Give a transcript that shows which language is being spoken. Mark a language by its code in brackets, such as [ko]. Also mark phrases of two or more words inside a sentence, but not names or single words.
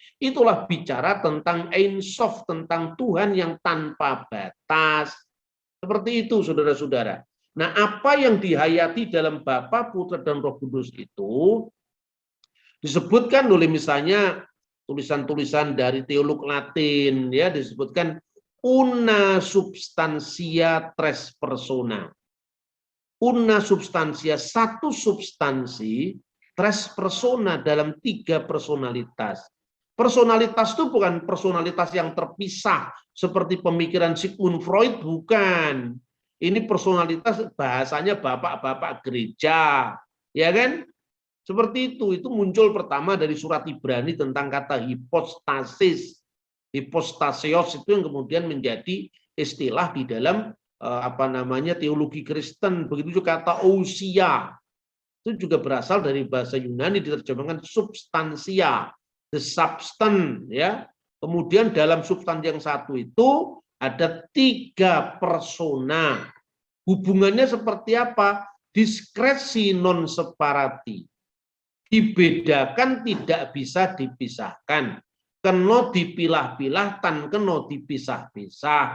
[id] Itulah bicara tentang Ein Sof, tentang Tuhan yang tanpa batas. Seperti itu, saudara-saudara. Nah, apa yang dihayati dalam Bapa, Putra, dan Roh Kudus itu disebutkan oleh misalnya tulisan-tulisan dari teolog Latin, ya, disebutkan [la] una substantia tres persona. Una substantia, [id] satu substansi, [la] tres persona, [id] dalam 3 personalitas. Personalitas itu bukan personalitas yang terpisah seperti pemikiran Sigmund Freud, bukan. Ini personalitas bahasanya bapak-bapak gereja, ya kan? Seperti itu muncul pertama dari surat Ibrani tentang kata hipostasis. Hipostasios itu yang kemudian menjadi istilah di dalam teologi Kristen. Begitu juga kata ousia. Itu juga berasal dari bahasa Yunani, diterjemahkan substansia, [en] the substance, [id] ya. Kemudian dalam substansi yang satu itu ada 3 persona. Hubungannya seperti apa? [la] Diskresi non separati. [id] Dibedakan, tidak bisa dipisahkan. [jv] Kena dipilah-pilah, tan kena dipisah-pisah.